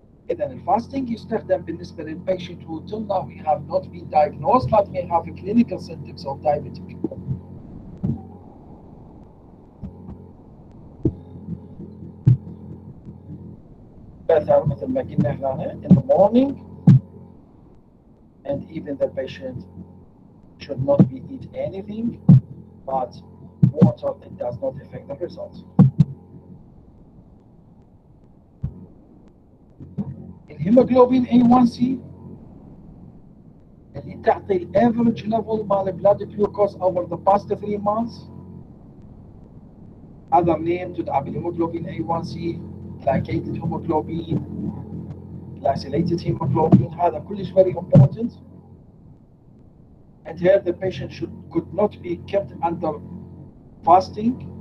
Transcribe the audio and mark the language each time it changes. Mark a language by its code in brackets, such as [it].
[ar] إذن الفاستنج يستخدم بالنسبة للبيشنت [en] who till now we have not been diagnosed but may have clinical symptoms of diabetic. [ar] مثل ما قلنا هنا, [en] in the morning, and even the patient should not be eat anything but water, it does not affect the results. [ar] الهيموجلوبين A1C اللي تعطي الافريج ليفل مال البلاد جلوكوز [en] over the past 3 months. Other name [ar] تدعى بالهيموجلوبين [en] A1C, glycated hemoglobin, glycylated hemoglobin. [ar] هذا كلش [en] very important. And here the patient could not be kept under fasting.